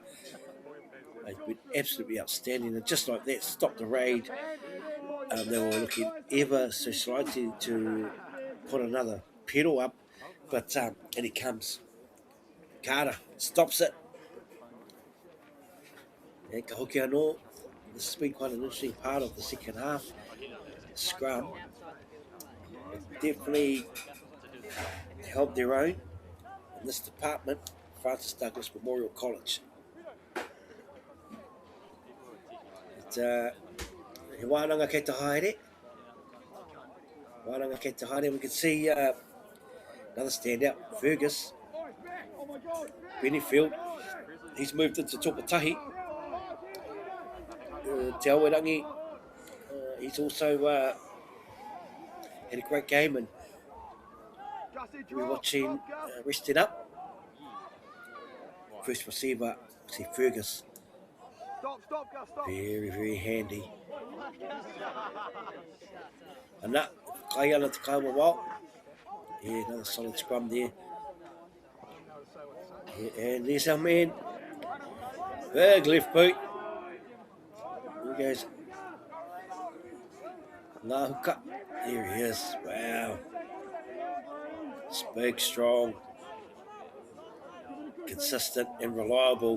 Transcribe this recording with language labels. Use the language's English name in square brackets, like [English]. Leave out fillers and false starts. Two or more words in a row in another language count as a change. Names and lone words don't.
[English] They've been absolutely outstanding, and just like that, stopped the raid. They were looking ever so slightly to put another pedal up, but and he comes. Carter stops it. And [Māori] ka hoki anō. [English] This has been quite an interesting part of the second half. Scrum definitely held their own in this department. Francis Douglas Memorial College. [Māori] He wānanga kei te haere. Wānanga kei te haere. [English] We can see another standout, Fergus. Benefield. He's moved into Topatahi. Te Awarangi. He's also had a great game, and we're watching rested up. First receiver, see Fergus. Very, very handy. And that, [Māori] Kaiana te kaua wao. [English] Yeah, another solid scrum there. Yeah, and there's our man. Big left boot. Here goes. Nahuka. There he is. Wow. It's big, strong, consistent and reliable.